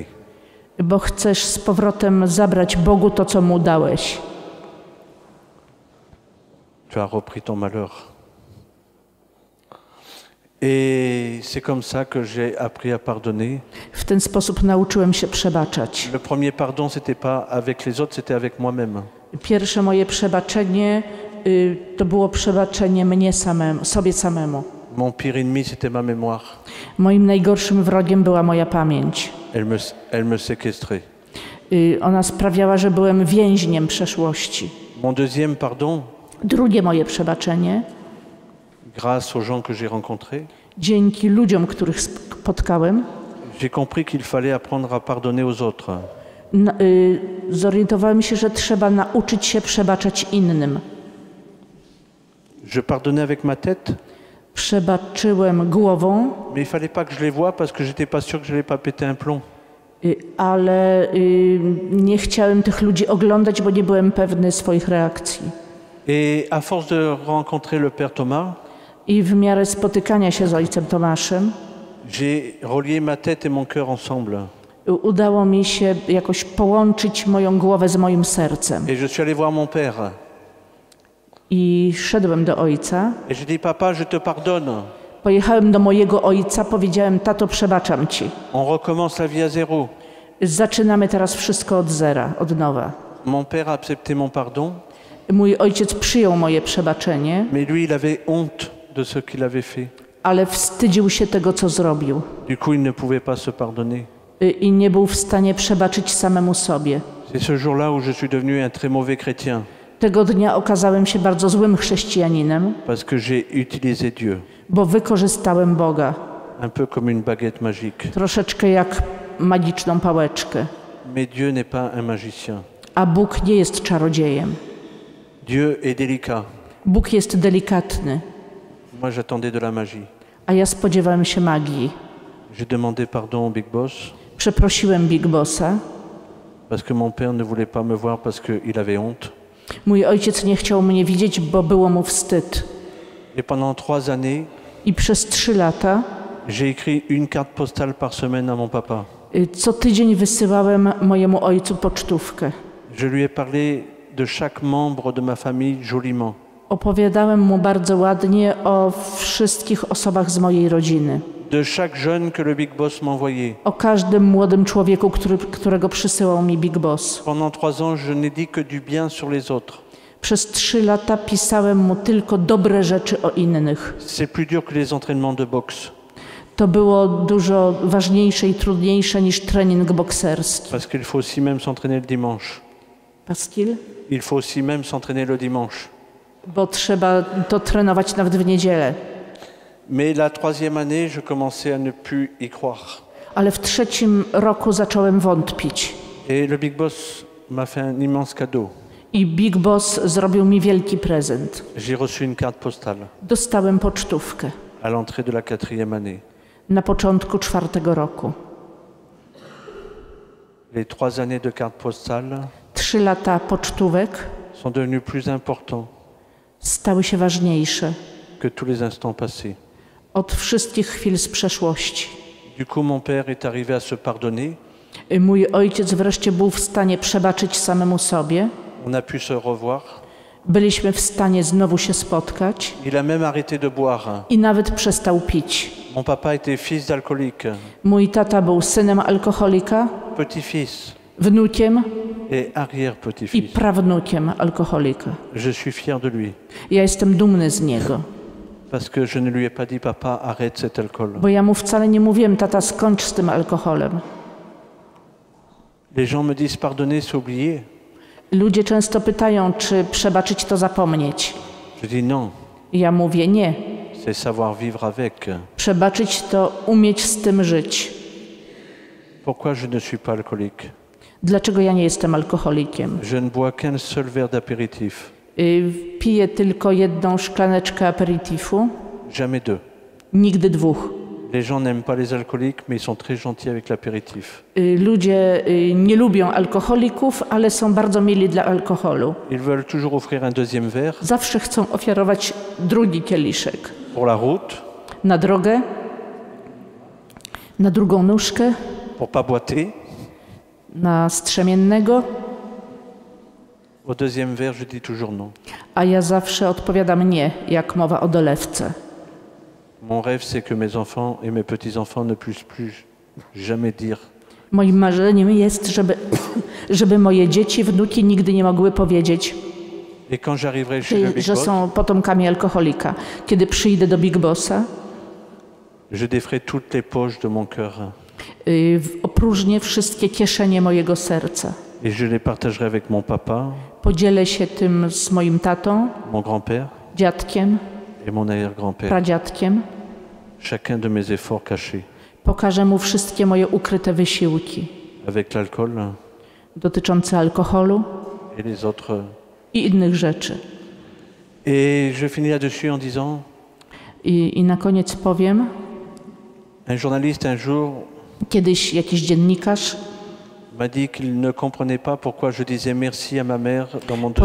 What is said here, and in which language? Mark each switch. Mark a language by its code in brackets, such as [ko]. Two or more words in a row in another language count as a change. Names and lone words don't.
[pl] bo chcesz z powrotem zabrać Bogu to, co Mu dałeś. [fr] Tu as repris ton malheur. Et c'est comme ça que j'ai appris à pardonner. [pl] W ten sposób nauczyłem się przebaczać. [fr] Le premier pardon, c'était pas avec les autres, c'était avec moi-même. [pl] Pierwsze moje przebaczenie to było przebaczenie mnie samemu, sobie samemu. [fr] Mon pire ennemi, c'était ma mémoire. [pl] Moim najgorszym wrogiem była moja pamięć. [fr] Elle me séquestrait. [pl] Ona sprawiała, że byłem więźniem przeszłości. [fr] Mon deuxième pardon, [pl] Drugie moje przebaczenie, [fr] grâce aux gens que j'ai rencontrés, [pl] dzięki ludziom, których spotkałem, [fr] j'ai compris qu'il fallait apprendre à pardonner aux autres. [pl] zorientowałem się, że trzeba nauczyć się przebaczać innym. [fr] Je pardonnais avec ma tête, [pl] Przebaczyłem głową, [fr] mais il fallait pas que je les voie parce que j'étais pas sûr que j'allais pas péter un plomb. [pl] ale nie chciałem tych ludzi oglądać, bo nie byłem pewny swoich reakcji. [fr] Et à force de rencontrer le Père Thomas, [pl] I w miarę spotykania się z ojcem Tomaszem [fr] j'ai relié ma tête et mon cœur ensemble. [pl] udało mi się jakoś połączyć moją głowę z moim sercem. [fr] Et je suis allé voir mon père. [pl] I szedłem do ojca. [fr] Et j'ai dit, papa, je te pardonne. [pl] Pojechałem do mojego ojca, powiedziałem, tato, przebaczam ci. [fr] On recommence la vie à zéro. [pl] Zaczynamy teraz wszystko od zera, od nowa. [fr] Mon père a accepté mon pardon, [pl] Mój ojciec przyjął moje przebaczenie, [fr] mais lui, il avait honte de ce qu'il avait fait. [pl] ale wstydził się tego, co zrobił. [fr] Du coup, il ne pouvait pas se pardonner. [pl] I nie był w stanie przebaczyć samemu sobie. [fr] C'est ce jour-là où je suis devenu un très mauvais chrétien, [pl] Tego dnia okazałem się bardzo złym chrześcijaninem, [fr] parce que j'ai utilisé Dieu, [pl] bo wykorzystałem Boga. [fr] un peu comme une baguette magique. [pl] Troszeczkę jak magiczną pałeczkę. [fr] Mais Dieu n'est pas un magicien. [pl] A Bóg nie jest czarodziejem. [fr] Dieu est délicat. [pl] Bóg jest delikatny, [fr] Moi, j'attendais de la magie. [pl] a ja spodziewałem się magii. [fr] J'ai demandé pardon au Big Boss, [pl] Przeprosiłem Big Bossa. [fr] parce que mon père ne voulait pas me voir parce qu'il avait honte. [pl] Mój ojciec nie chciał mnie widzieć, bo było mu wstyd. [fr] Et pendant 3 années, [pl] I przez 3 lata [fr] j'ai écrit une carte postale par semaine à mon papa. [pl] co tydzień wysyłałem mojemu ojcu pocztówkę. [fr] Je lui ai parlé de chaque membre de ma famille joliment. [pl] Opowiadałem mu bardzo ładnie o wszystkich osobach z mojej rodziny. [fr] De chaque jeune que le Big Boss m'envoyait. [pl] O każdym młodym człowieku, którego przysyłał mi Big Boss. [fr] Pendant 3 ans, je n'ai dit que du bien sur les autres. [pl] Przez 3 lata pisałem mu tylko dobre rzeczy o innych. [fr] C'est plus dur que les entraînements de boxe, [pl] To było dużo ważniejsze i trudniejsze niż trening bokserski. [fr] parce qu'il faut aussi même s'entraîner le dimanche. Pascal? Il faut aussi même s'entraîner le dimanche. [pl] Bo trzeba to trenować nawet w niedzielę. [fr] Mais la 3e année, je commençais à ne plus y croire. [pl] Ale w 3. roku zacząłem wątpić. [fr] Et le Big Boss m'a fait un immense cadeau. [pl] I Big Boss zrobił mi wielki prezent. [fr] J'ai reçu une carte postale [pl] Dostałem pocztówkę [fr] à l'entrée de la 4e année. [pl] na początku 4. roku. [fr] Les 3 années de carte postale [pl] 3 lata pocztówek [fr] sont devenues plus importantes [pl] stały się ważniejsze [fr] que tous les instants passés. [pl] od wszystkich chwil z przeszłości. [fr] Du coup, mon père est arrivé à se pardonner. [pl] Mój ojciec wreszcie był w stanie przebaczyć samemu sobie. [fr] On a pu se revoir. [pl] Byliśmy w stanie znowu się spotkać [fr] Il a même arrêté de boire. [pl] i nawet przestał pić. [fr] Mon papa était fils d'alcoolique, [pl] Mój tata był synem alkoholika, [fr] petit-fils [pl] wnukiem [fr] et [pl] i [fr] arrière-petit-fils. [pl] prawnukiem alkoholika. [fr] Je suis fier de lui, [pl] Ja jestem dumny z niego, [fr] parce que je ne lui ai pas dit, papa, arrête cet alcool. [pl] bo ja mu wcale nie mówiłem, tata, skończ z tym alkoholem. [fr] Les gens me disent, pardonner, c'est oublier. [pl] Ludzie często pytają, czy przebaczyć to zapomnieć. [fr] Je dis non, [pl] Ja mówię nie. [fr] c'est savoir vivre avec. [pl] Przebaczyć to umieć z tym żyć. [fr] Pourquoi je ne suis pas alcoolique? [pl] Dlaczego ja nie jestem alkoholikiem? [fr] Je ne bois qu'un seul verre d'apéritif, [pl] Piję tylko 1 szklaneczkę aperitifu, [fr] jamais 2. [pl] nigdy 2. [fr] Les gens n'aiment pas les alcooliques, mais ils sont très gentils avec l'apéritif. [pl] Ludzie nie lubią alkoholików, ale są bardzo mili dla alkoholu. [fr] Ils veulent toujours offrir un deuxième verre [pl] Zawsze chcą ofiarować drugi kieliszek. [fr] pour la route, [pl] Na drogę, na drugą nóżkę, [fr] pour pas boiter. [pl] na strzemiennego, [fr] Au deuxième verre, je dis toujours non. [pl] a ja zawsze odpowiadam nie, jak mowa o dolewce. [fr] Mon rêve, c'est que mes enfants et mes petits-enfants ne puissent plus jamais dire [pl] Moim marzeniem jest, żeby moje dzieci, wnuki nigdy nie mogły powiedzieć, [fr] et quand j'arriverai chez le Big [pl] że [fr] Boss, [pl] są potomkami alkoholika. Kiedy przyjdę do Big Bossa, [fr] je déferai toutes les poches de mon cœur [pl] opróżnię wszystkie kieszenie mojego serca. [fr] et je les partagerai avec mon papa, [pl] Podzielę się tym z moim tatą, [fr] mon grand-père [pl] dziadkiem, [fr] et mon arrière-grand-père. [pl] pradziadkiem. [fr] Chacun de mes efforts cachés [pl] Pokażę mu wszystkie moje ukryte wysiłki [fr] avec l'alcool [pl] dotyczące alkoholu [fr] et les autres. [pl] i innych rzeczy. [fr] Et je finis là-dessus en disant, [pl] I na koniec powiem, [fr] un journaliste un jour [pl] kiedyś jakiś dziennikarz [fr] m'a dit qu'il ne comprenait pas pourquoi je disais merci à ma mère dans mon deuxième